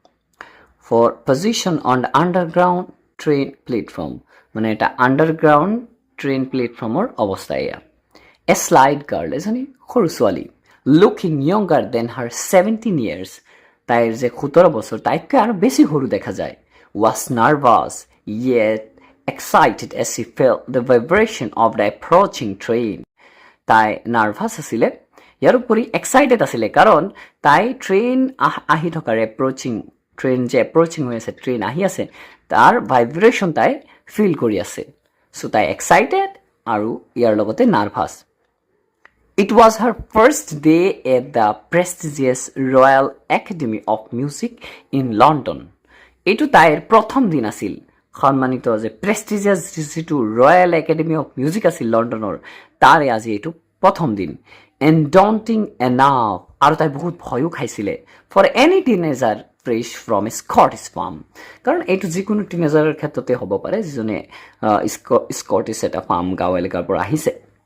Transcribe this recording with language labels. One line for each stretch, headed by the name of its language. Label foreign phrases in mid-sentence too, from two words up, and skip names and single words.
English: for position on the underground train platform,
Assamese: মানে এটা আণ্ডাৰগ্ৰাউণ্ড ট্ৰেইন প্লেটফৰ্মৰ অৱস্থা এয়া।
English: a slide girl,
Assamese: এজনী সৰু ছোৱালী,
English: looking younger than her 17 years,
Assamese: তাইৰ যে 17 বছৰ, তাইতকৈ আৰু বেছি সৰু দেখা যায়।
English: was nervous yet excited as she felt the vibration of the approaching train.
Assamese: তাই নাৰ্ভাছ আছিলে, ইয়াৰ উপৰি এক্সাইটেড আছিলে, কাৰণ তাই ট্ৰেইন আহি থকাৰ ট্ৰেইন যে এপ্ৰ'চিং হৈ আছে, ট্ৰেইন আহি আছে, তাৰ ভাইব্ৰেশ্যন তাই ফিল কৰি আছে। চ' তাই এক্সাইটেড আৰু ইয়াৰ লগতে নাৰ্ভাছ।
English: It was her first day at the prestigious Royal Academy of Music in London.
Assamese: এইটো তাইৰ প্ৰথম দিন আছিল, সন্মানিত যে প্ৰেষ্টিজিয়াছ যিটো ৰয়েল একাডেমি অফ মিউজিক আছিল লণ্ডনৰ, তাৰে আজি এইটো প্ৰথম দিন।
English: and daunting enough,
Assamese: আৰু তাই বহুত ভয়ো খাইছিলে,
English: for any teenager fresh from a Scottish farm,
Assamese: কাৰণ এইটো যিকোনো টিনেজাৰৰ ক্ষেত্ৰতে হ'ব পাৰে যিজনে স্কটিছ এটা ফাৰ্ম গাঁও এলেকাৰ পৰা আহিছে।